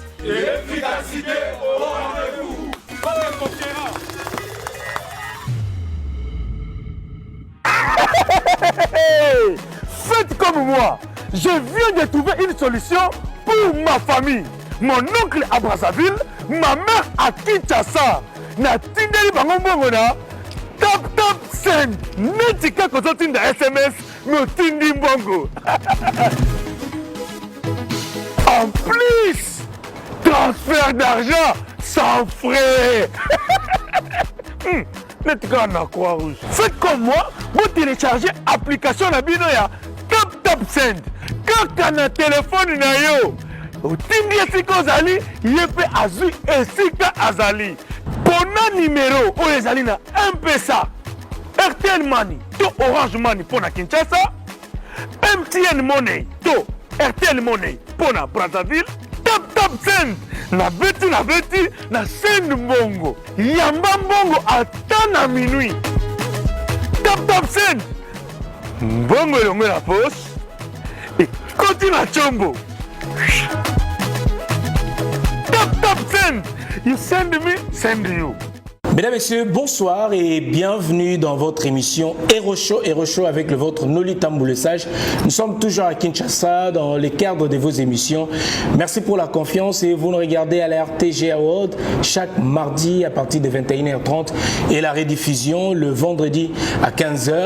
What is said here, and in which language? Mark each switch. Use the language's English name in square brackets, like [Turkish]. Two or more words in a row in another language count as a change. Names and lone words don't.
[French] Et l'efficacité au rendez-vous. Faites comme moi. Je viens de trouver une solution pour ma famille. Mon oncle à Brazzaville, ma mère à Kinshasa. [Lingala] Na tindeli bango mbongo na tap send. Neti kako zotinda SMS me tindi mbongo. [French] En plus, transfert d'argent sans frais. [Lingala] Neti kako na Croix-Rouge. [French] Faites comme moi, vous téléchargez l'application [Lingala] na bino ya tap send. Kaka na téléphone na yo. Otindi esika ozali, yepe azui esika azali. Pona numéro oyo ezali na M-Pesa, RTL Money to Orange Money pona Kinshasa, MTN Money to RTL Money pona Brazzaville, tap send na beti na send mbongo, yamba mbongo ata na minuit. Tap send mbongo elongo na poche ekoti na chombo. Tap send. [English] You send me, send you. [French] Mesdames, Messieurs, bonsoir et bienvenue dans votre émission Hero Show avec le vôtre Nolita Mboulessage. Nous sommes toujours à Kinshasa dans le cadre de vos émissions. Merci pour la confiance et vous nous regardez à la RTG Award chaque mardi à partir de 21h30 et la rediffusion le vendredi à 15h.